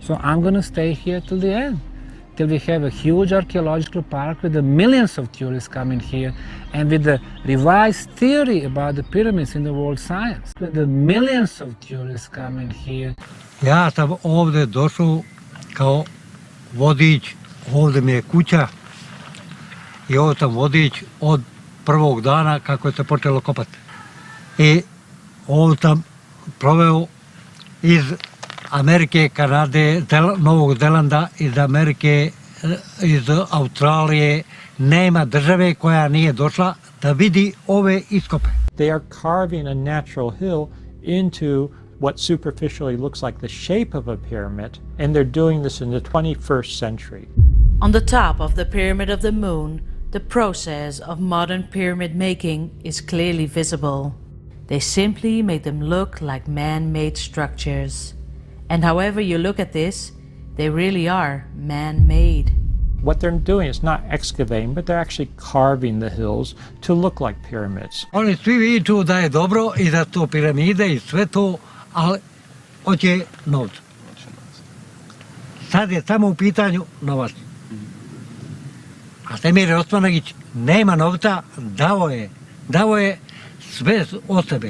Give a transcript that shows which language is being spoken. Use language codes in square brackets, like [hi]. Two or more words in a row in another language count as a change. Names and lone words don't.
[en] So I'm going to stay here till the end, till we have a huge archaeological park with the millions of tourists coming here, and with the revised theory about the pyramids in the world science, with the millions of tourists coming here. [bs] Ja sam ovdje došao kao vodič, ovdje mi je kuća i ovo sam vodič od prvog dana kako se počelo kopati. I ovo sam proveo iz Amerike, Kanade, Novog Zelanda, iz Amerike, iz Australije. Nema države koja nije došla da vidi ove iskope. [en] They are carving a natural hill into what superficially looks like the shape of a pyramid, and they're doing this in the 21st century. On the top of the Pyramid of the Moon, the process of modern pyramid making is clearly visible. They simply make them look like man-made structures. And however you look at this, they really are man-made. What they're doing is not excavating, but they're actually carving the hills to look like pyramids. [bs] Oni svi viču da je dobro i da to piramide i sve to, ali hoće novca. Sad je samo u pitanju novac. A Temir Osmanagić nema novca, dao je sve od sebe.